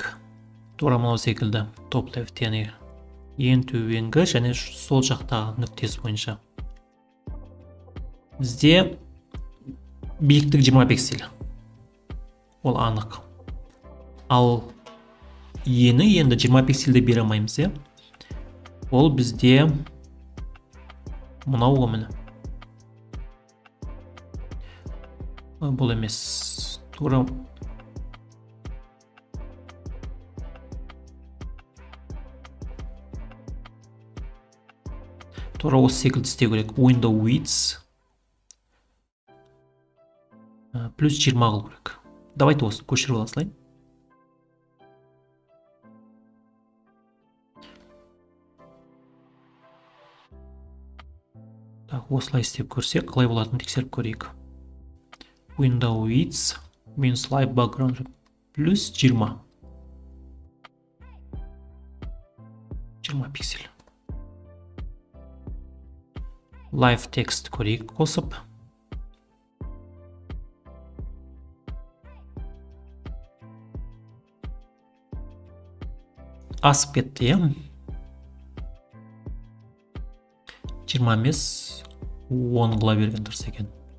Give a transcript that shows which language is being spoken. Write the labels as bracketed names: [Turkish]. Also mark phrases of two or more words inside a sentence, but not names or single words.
[Kazakh] Тура мынау секілді [English] top left, [Kazakh] яғни ең төменгі және сол жақтағы нүктесі бойынша. Бізде биіктік 20 пиксель. Ол анық. Ал ені енді 20 пиксельде бере алмаймыз, Ол бізде мынау ғымыны. Бұл емес. Тура тура осы секілді істеу керек. [English] Window width [Kazakh] плюс 20 қылу керек. Давайте осы көшіріп ала салайын. Осылай істеп көрсек, қалай болатынын тексеріп көрейік. [English] Window width минус live background плюс 20. [Kazakh] 20 пиксель. [English] Live text [Kazakh] көрейік қосып. Асып кетті, е? 20 емес, 10 қыла берген дұрыс екен.